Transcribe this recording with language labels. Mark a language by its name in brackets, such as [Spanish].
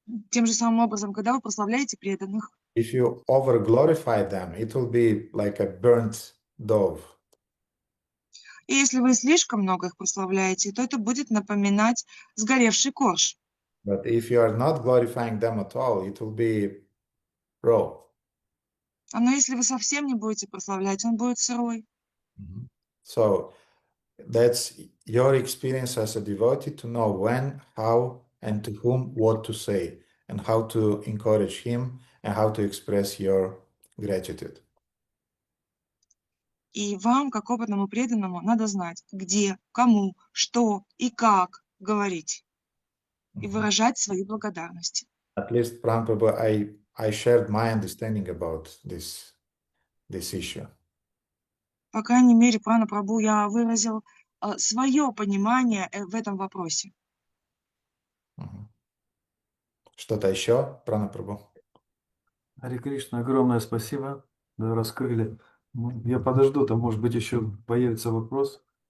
[Russian] Тем же самым образом, когда вы прославляете преданных, [English] if you over glorify them, it will be like a burnt dove. [Russian] и если вы слишком много их прославляете, то это будет напоминать сгоревший корж. [English] But if you are not glorifying them at all, it will be raw. [Russian] Но если вы совсем не будете прославлять, он будет сырой. [English] So that's your experience as a devotee to know when, how, and to whom what to say, and how to encourage him, and how to express your gratitude. [Russian] И вам, как опытному преданному, надо знать, где, кому, что и как говорить и выражать свою благодарность. [English] At least, Prabhupada, I shared my understanding about this issue. [Russian] По крайней мере, Прана Прабhu, я выразил свое понимание в этом вопросе. Что-то еще, Прана Прабhu? Харе Кришна, огромное спасибо. Да, раскрыли. Ну, я подожду, там, может быть, еще появится вопрос.